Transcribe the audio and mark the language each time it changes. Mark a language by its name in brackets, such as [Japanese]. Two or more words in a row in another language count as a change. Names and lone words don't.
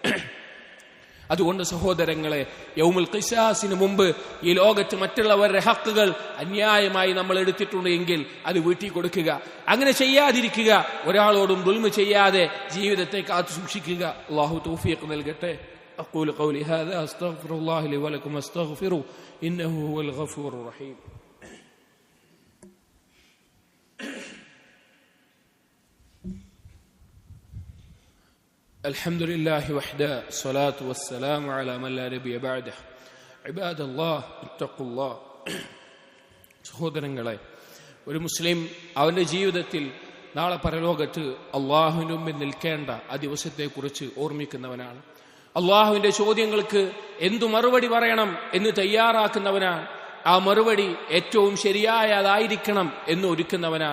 [Malayalam] അതുകൊണ്ട് സഹോദരങ്ങളെ, [Arabic] يوم القصاص [Malayalam] മുമ്പ് ഈ ലോകത്ത് മറ്റുള്ളവരുടെ ഹക്കുകൾ അന്യായമായി നമ്മൾ എടുത്തിട്ടുണ്ട് എങ്കിൽ അത് വീട്ടി കൊടുക്കുക. അങ്ങനെ ചെയ്യാതിരിക്കുക, ഒരാളോടും ദുൽമ ചെയ്യാതെ ജീവിതത്തെ കാത്തു സൂക്ഷിക്കുക. അല്ലാഹു തൗഫീഖ് നൽകട്ടെ. [Arabic] أقول قولي هذا أستغفر الله لي ولكم أستغفروا إنه هو الغفور الرحيم. الحمد لله وحده الصلاة والسلام على من لا نبي بعده عباد الله اتقوا الله. [Malayalam] സഹോദരങ്ങളെ, ഒരു മുസ്ലിം അവന്റെ ജീവിതത്തിൽ നാളെ പരലോകത്ത് അള്ളാഹുവിന് മുമ്പിൽ നിൽക്കേണ്ട ആ ദിവസത്തെക്കുറിച്ച് ഓർമ്മിക്കുന്നവനാണ്. അള്ളാഹുവിന്റെ ചോദ്യങ്ങൾക്ക് എന്തു മറുപടി പറയണം എന്ന് തയ്യാറാക്കുന്നവനാണ്. ആ മറുപടി ഏറ്റവും ശരിയായതായിരിക്കണം എന്ന് ഒരുക്കുന്നവനാണ്.